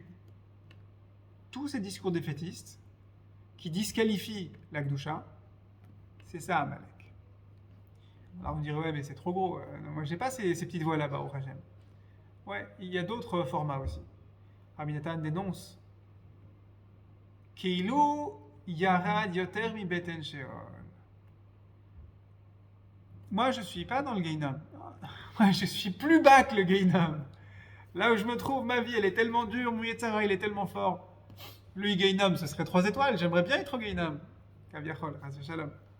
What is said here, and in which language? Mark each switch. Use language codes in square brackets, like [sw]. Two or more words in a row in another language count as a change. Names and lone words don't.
[fr] Tous ces discours défaitistes qui disqualifient la Kedusha, c'est ça, Amalek. Alors vous me direz, ouais, mais c'est trop gros. Moi, j'ai pas ces petites voix là-bas au Hachem. Ouais, il y a d'autres formats aussi. Rabbi Nathan dénonce [he] כאילו ירד יותר מ בטן שאול. [fr] Moi, je suis pas dans le Gehinnom. Moi, je suis plus bas que le Gehinnom. Là où je me trouve, ma vie, elle est tellement dure, mon Yetzara, il est tellement fort. Lui, Gehinnom, ce serait 3 étoiles. J'aimerais bien être au Gehinnom. [he] כביכול חס שלום.